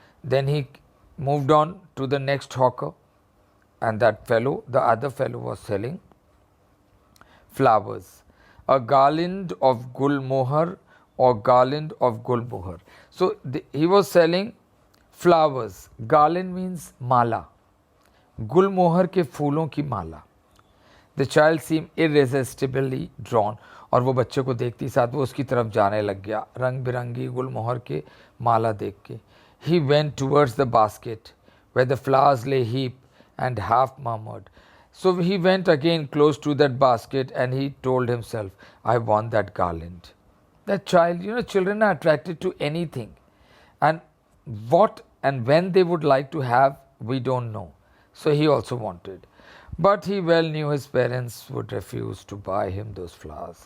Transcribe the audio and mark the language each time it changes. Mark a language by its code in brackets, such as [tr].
[en] Then he moved on to the next hawker. And that fellow, the other fellow, was selling flowers. A garland of gulmohar or garland of gulmohar. So he was selling flowers. Garland means mala. [hi] गुलमोहर के फूलों की माला. [en] The child seem irresistibly drawn. [hi] और वो बच्चे को देखती साथ वो उसकी तरफ जाने लग गया, रंग बिरंगी गुलमोहर के माला देख के. [en] He went towards the basket where the flowers lay heap and half murmured. So he went again close to that basket, and he told himself, I want that garland. That child, you know, children are attracted to anything. And what and when they would like to have, we don't know. So he also wanted. But he well knew his parents would refuse to buy him those flowers.